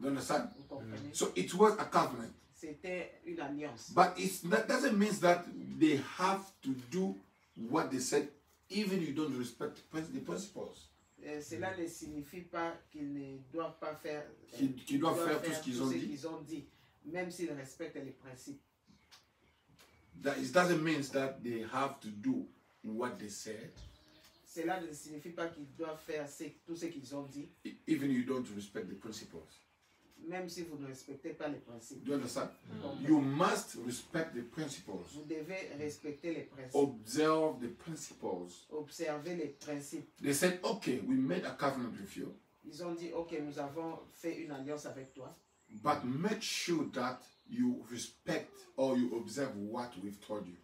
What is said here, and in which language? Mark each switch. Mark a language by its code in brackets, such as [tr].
[en] You understand? [fr] Vous comprenez? [en] So it was a covenant. [fr] C'était une alliance. [en] But that doesn't mean that they have to do what they said, even you don't respect the principles. [fr] Cela ne signifie pas qu'ils ne doivent pas faire, Qu'ils doivent faire tout ce qu'ils ont dit. même s'ils respectent les principes. [en] It doesn't mean that they have to do what they said, [fr] Cela ne signifie pas qu'ils doivent faire tout ce qu'ils ont dit, [en] even you don't respect the principles. [fr] même si vous ne respectez pas les principes. [en] Do you understand? [fr] Donc, [en] You must respect the principles. [fr] vous devez respecter les principes, [en] Observe the principles. [fr] observer les principes. [en] They said, okay, we made a covenant with you, [fr] Ils ont dit, ok, nous avons fait une alliance avec toi, [en] but make sure that you respect or you observe what we've told you.